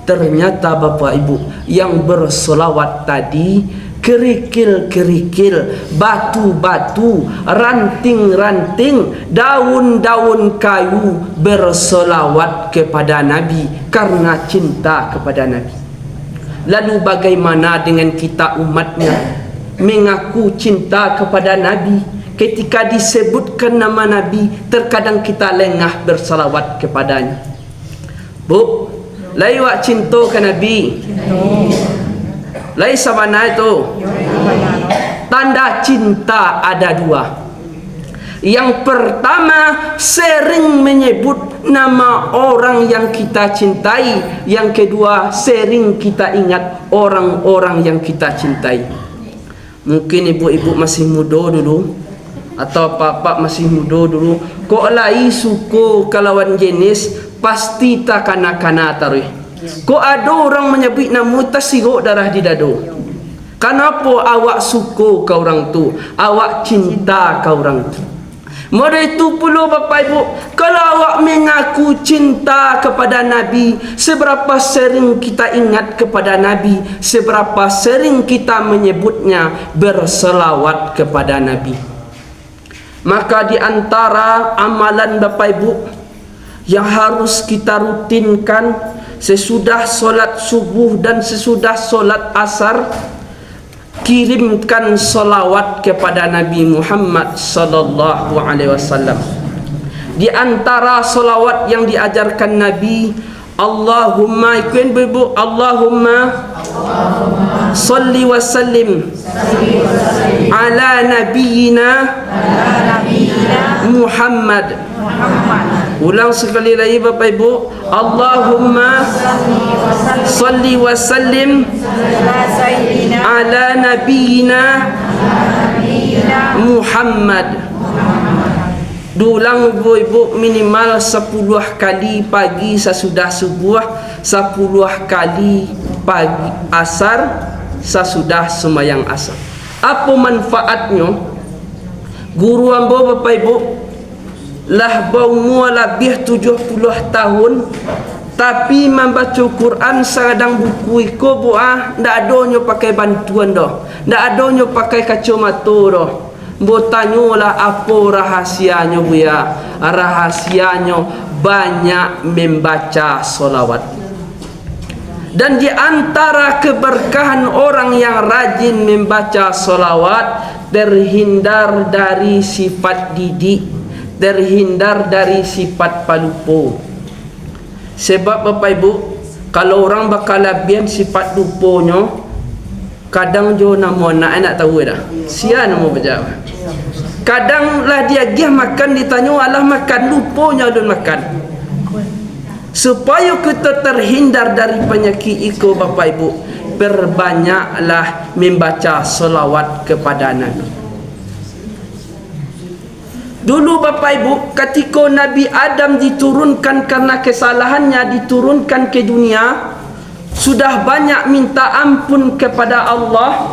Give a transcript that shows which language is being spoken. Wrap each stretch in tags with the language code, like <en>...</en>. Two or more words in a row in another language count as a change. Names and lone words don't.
<id>ternyata Bapak Ibu yang bersolawat tadi kerikil-kerikil, batu-batu, ranting-ranting, daun-daun kayu bersolawat kepada Nabi karena cinta kepada Nabi. Lalu bagaimana dengan kita umatnya mengaku cinta kepada Nabi, ketika disebutkan nama Nabi terkadang kita lengah bersalawat kepadanya? Bu,</id> <min>lai wak cinta ke Nabi?</min> <id>Lai sabana itu. Tanda cinta ada dua. Yang pertama, sering menyebut nama orang yang kita cintai. Yang kedua, sering kita ingat orang-orang yang kita cintai. Mungkin ibu-ibu masih muda dulu, atau bapak masih muda dulu,</id> <min>kok lai suku kalawan jenis pasti tak kana-kana taruh.</min> <id>Kok ada orang menyebut nama tersirat darah di dado? Kenapa awak suka ke orang tu? Awak cinta ke orang tu? Mari itu pula Bapak Ibu, kalau awak mengaku cinta kepada Nabi, seberapa sering kita ingat kepada Nabi, seberapa sering kita menyebutnya, berselawat kepada Nabi. Maka di antara amalan Bapak Ibu yang harus kita rutinkan sesudah solat subuh dan sesudah solat asar, kirimkan solawat kepada Nabi Muhammad</id> <ar>sallallahu alaihi wasallam.</ar> <id>Di antara solawat yang diajarkan Nabi,</id> <ar>Allahumma ikun</ar> <id>ibu,</id> <ar>Allahumma salli wa sallim ala nabiyyina Muhammad.</ar> <id>Ulang sekali lagi Bapak Ibu,</id> <ar>Allahumma salli wa sallim ala nabiyyina Muhammad.</ar> <id>Dulang ibu-ibu minimal 10 kali pagi sesudah subuh, 10 kali pagi asar sesudah sembahyang asar. Apa manfaatnya? Guru ambo Bapak Ibu lah berumur lebih 70 tahun, tapi membaca Quran</id> <min>sedang buku iko buah ndak adonyo pakai bantuan dah, ndak adonyo pakai kacamata dah.</min> <id>Bo tanyalah apa rahasianya bu ya? Rahasianya banyak membaca solawat. Dan di antara keberkahan orang yang rajin membaca solawat, terhindar dari sifat didik, terhindar dari sifat palupo. Sebab Bapak Ibu, kalau orang bakal labian sifat luponya,</id> <min>kadang jo nama nak tahu dah. Sia nama berjawab. Kadang lah dia gih makan ditanya alah makan luponya dan makan.</min> <id>Supaya kita terhindar dari penyakit itu Bapak Ibu, berbanyaklah membaca selawat kepada Nabi. Dulu Bapak Ibu, ketika Nabi Adam diturunkan karena kesalahannya, diturunkan ke dunia, sudah banyak minta ampun kepada Allah.</id>